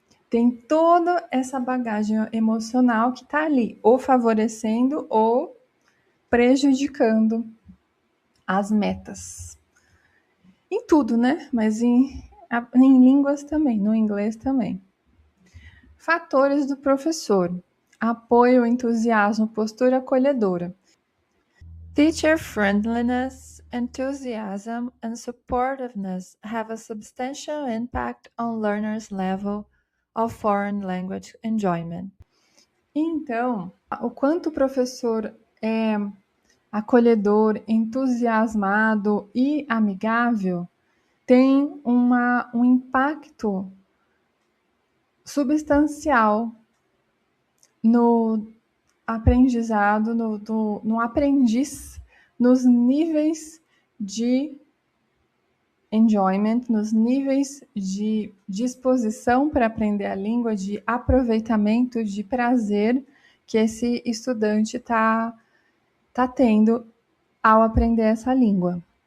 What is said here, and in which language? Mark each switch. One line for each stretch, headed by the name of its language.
Portuguese: Tem toda essa bagagem emocional que está ali, ou favorecendo ou prejudicando as metas. Em tudo, né? Mas em línguas também, no inglês também. Fatores do professor: apoio, entusiasmo, postura acolhedora.
English: Teacher friendliness, enthusiasm, and supportiveness have a substantial impact on learners' level of foreign language enjoyment.
Portuguese: Então, o quanto o professor é acolhedor, entusiasmado e amigável tem um impacto substancial no aprendizado, no aprendiz, nos níveis de enjoyment, nos níveis de disposição para aprender a língua, de aproveitamento, de prazer que esse estudante está tendo ao aprender essa língua.